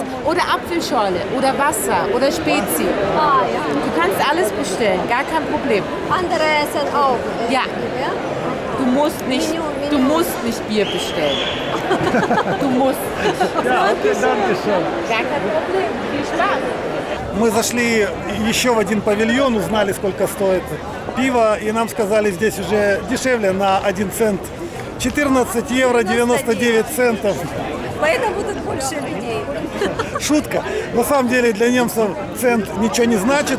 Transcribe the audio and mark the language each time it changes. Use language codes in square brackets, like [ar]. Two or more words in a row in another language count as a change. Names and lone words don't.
[de] Oder Apfelschorle, oder Wasser, oder Spezi. Ah, ja. Du kannst alles bestellen, gar kein Problem. Andere essen auch. Ja. Ja? Du musst nicht Bier bestellen. Du musst nicht. Ja, okay, danke schön. Gar kein Problem. Viel Spaß. [ru] Мы зашли еще в один павильон, узнали, сколько стоит пиво, и нам сказали, здесь уже дешевле на 1 цент. 14 евро 99 центов. Поэтому будут больше людей. Шутка. На самом деле для немцев цент ничего не значит.